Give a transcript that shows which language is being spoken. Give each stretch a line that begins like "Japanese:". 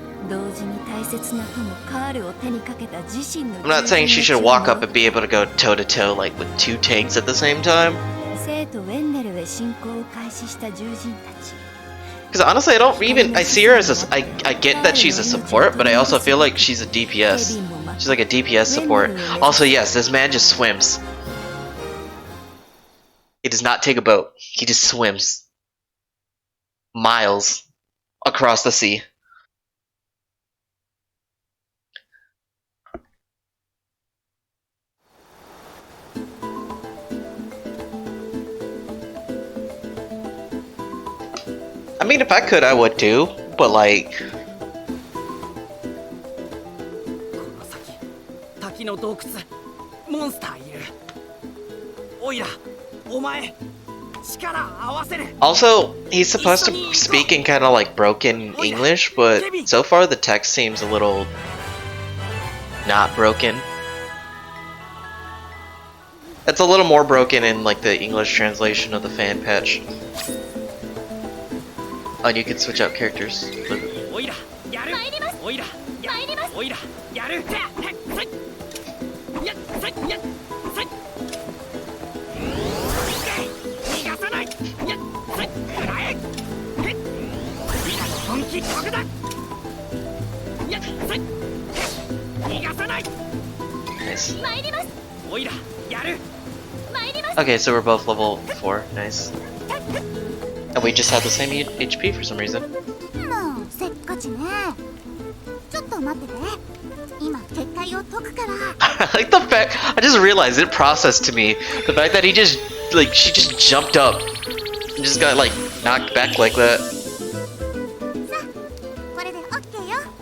Japanese: 同時に大切な友カールを手にかけた自身の
English: I'm not saying she should walk up and be able to go toe to toe like with two tanks at the same time.
Japanese: 生徒ウェンネルへ進行を開始した獣人たち
English: Because honestly, I see her as I get that she's a support, but I also feel like she's a DPS. She's like a DPS support. Also, yes, this man just swims. He does not take a boat. He just swims miles across the sea. I mean, if I could, I would too, but like...
Japanese: この先滝の洞窟モンスターいるおいらお前力合わせる
English: Also, he's supposed to speak in kind of like broken English, but so far the text seems a little not broken. It's a little more broken in like the English translation of the fan patch. Oh, and you can switch out characters.
Japanese: おいらやるおいらやるおいらやるやっさいやっさい逃がさないやっさいくらえおいらの本気ここだやっさい逃がさない
English: Nice.
Japanese: 参りますおいらやる参ります
English: Okay, so we're both level 4. Nice. And we just have the same HP for some reason.
Japanese: もうせっかちねちょっと待ってて今結界を解くから
English: I like the fact I just realized it processed to me the fact that she just jumped up and just got like knocked back like that.
Japanese: さあこれで OK よ